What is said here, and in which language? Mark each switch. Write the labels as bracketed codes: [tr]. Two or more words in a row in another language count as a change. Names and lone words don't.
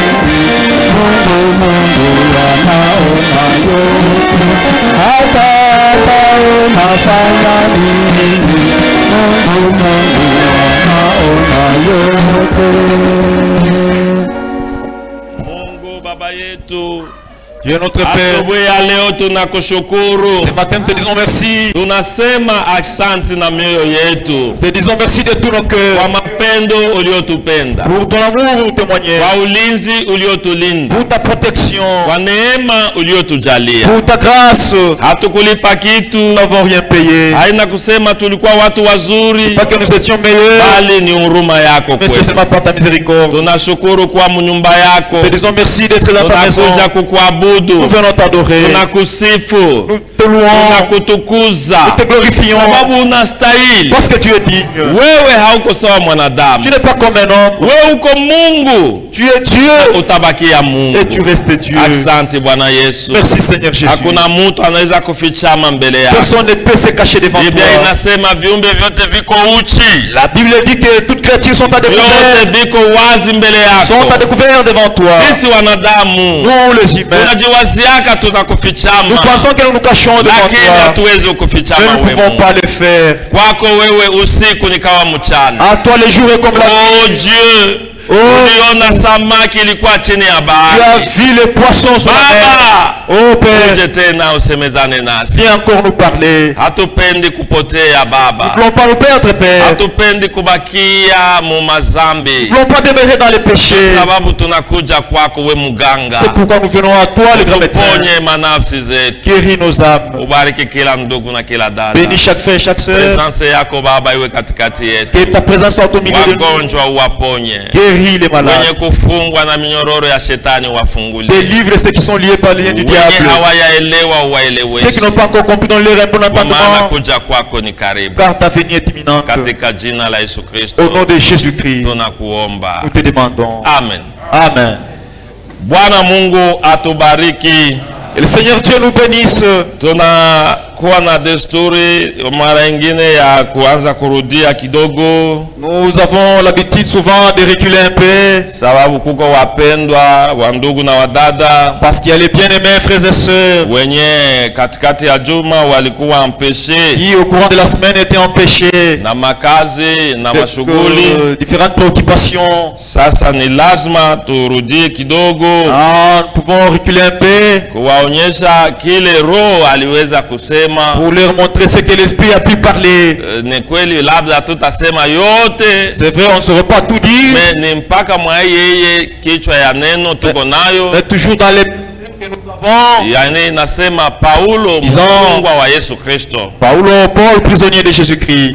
[sw] Mungu anaona yote, hata unafanya nini? Mungu anaona yote. Mungu Baba yetu, [fr] Dieu notre Père, [sw] asubuhi ya leo tunakushukuru. [fr] ce matin nous te disons merci. [sw] Tunasema asante na mioyo yetu [fr] Te disons merci de tout nos [sw] kwa [fr] cœurs. [sw] mapendo uliotupenda, [fr] Pour ton amour témoigné. [sw] kwa ulinzi uliotulinda, [fr] Pour ta protection. [sw] kwa neema uliotujalia. [fr] Pour ta grâce. [sw] Hatukulipa kitu, [fr] Nous n'avons rien payé. [sw] haina kusema tulikuwa watu wazuri, [fr] Pas que nous étions meilleurs, [sw] bali ni huruma yako [fr] mais c'est [sw] kwetu. [fr] seulement par ta miséricorde. [sw] Tunashukuru kwa mnyumba yako, [fr] Te disons merci d'être dans ta maison. [sw] tunakuja kukuabudu, [fr] Nous venons t'adorer. [sw] tunakusifu, [fr] Nous te louons. [sw] tunakutukuza [fr] Nous te glorifions. [sw] sababu unastahili. [fr] Parce que tu es digne. [sw] Wewe hauko sawa mwanadamu, [fr] Tu n'es pas comme un homme. [sw] wewe uko Mungu, [fr] Tu es Dieu. [sw] utabakia Mungu. [fr] Et tu restes Dieu. [sw] Asante Bwana Yesu. [fr] Merci Seigneur Jésus. [sw] Hakuna mtu anaweza kufichama mbele yako. [fr] Personne ne peut se cacher devant [sw] Biblia [fr] toi. [sw] inasema viumbe vyote viko uchi, [fr] La Bible dit que toutes créatures sont à découvert. [sw] vyote viko wazi mbele [fr] Sont à [sw] yako. [fr] découvert devant toi. [sw] Sisi wanadamu [fr] Nous les humains. [sw] tunajiwaziaka tunakufichama, [fr] Nous pensons que nous nous cachons devant [sw] lakini [fr] toi. [sw] hatuwezi [fr] Mais [sw] kufichama [fr] nous ne [sw] wewe [fr] pouvons [sw] Mungu. [fr] pas le faire. [sw] Kwako wewe usiku ni kama mchana. [fr] À toi les jours est comme la Oh nuit. Dieu, Oh, [sw] uliona samaki ilikuwa chini ya [fr] tu as [sw] bahari. [fr] vu les poissons sur la mer. [sw] Baba, [fr] Oh Père, [sw] uje tena usemezane nasi. [fr] viens encore nous parler. [sw] Hatupendi kupotea [fr] Nous [sw] Baba, [fr] ne voulons pas nous perdre, Père. [sw] hatupendi kubakia mu [fr] Nous [sw] mazambi, [fr] ne voulons pas demeurer dans les péchés. [sw] sababu tunakuja kwako we muganga. [fr] C'est pourquoi nous venons à toi, le grand médecin. [sw] Ponye manafsi zetu, [fr] Guéris nos âmes. [sw] ubariki kila ndugu na kila dada. [fr] Bénis chaque frère et chaque sœur. [sw] Presence yako Baba iwe katikati yetu. [fr] Que ta présence soit au milieu de nous. [sw] Wagonjwa uwaponye, [fr] Guéris les [sw] wenye [fr] malades. [sw] kufungwa na minyororo ya shetani wafungulie, [fr] Délivre ceux qui sont liés par les liens du [sw] wenye [fr] diable. [sw] hawayaelewa [fr] Ceux qui [sw] uwaeleweshe, [fr] n'ont pas encore compris dans leur bon [sw] kwa maana [fr] entendement. [sw] kuja kwako ni karibu. [fr] Car ta venue est imminente. [sw] Katika jina la Yesu [fr] Au [sw] Kristo [fr] nom de Jésus-Christ, [sw] tunakuomba, [fr] nous te demandons. [sw] amen. [fr] Amen. [sw] Bwana Mungu atubariki. [fr] Et le Seigneur Dieu nous bénisse. [sw] Tunakuwa na desturi mara ingine ya kuanza kurudia kidogo, [fr] Nous avons l'habitude souvent de reculer un peu. [sw] sababu kuko wapendwa wa ndugu na wadada [fr] Parce qu'il y a les bien-aimés frères et sœurs [sw] wenye katikati ya juma walikuwa mpeshe [fr] qui au courant de la semaine étaient empêchés [sw] na makazi na [fr] de [sw] mashughuli. [fr] différentes préoccupations. [sw] Sasa ni lazima turudie kidogo [fr] Ah, nous pouvons reculer un peu [sw] kuwaonyesha kile Roho aliweza kusema. [fr] pour leur montrer ce que l'Esprit a pu parler. [sw] Ni kweli labda tutasema yote, [fr] C'est vrai, on ne saurait pas tout dire, [sw] ni mpaka mwa yeye kichwa ya neno tuko nayo, [fr] mais toujours dans les que nous avons. [sw] yani inasema Paulo mfungwa wa Yesu Kristo. Paulo, [fr] Paul, prisonnier de Jésus-Christ.